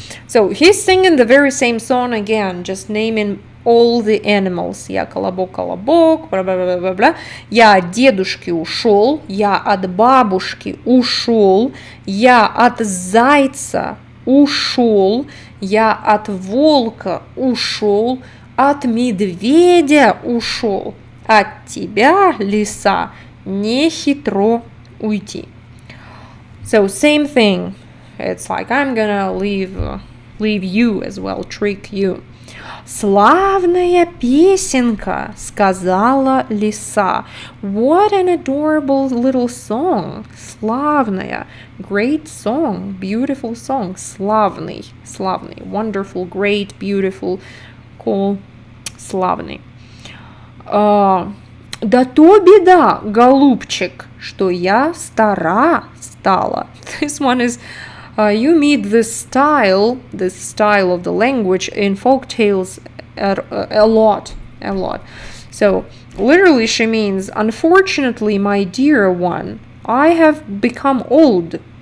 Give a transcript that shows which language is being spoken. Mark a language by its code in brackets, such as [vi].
[en] So he's singing the very same song again, just naming all the animals. [ru] Я колобок, бла-бла-бла-бла-бла. Я от дедушки ушел, я от бабушки ушел, я от зайца ушел, я от волка ушел, от медведя ушел, от тебя, лиса, не хитро уйти. [en] So same thing. It's like I'm gonna leave deceive you as well, trick you. [ru] Славная песенка, сказала лиса. [en] What an adorable little song. Славная. Great song. Beautiful song. Славный. Славный. Wonderful, great, beautiful, cool. [ru] Славный. Да то беда, голубчик, что я стара стала. [en] This one is you meet this style of the language in folk tales a lot. So literally she means, unfortunately, my dear one, I have become old.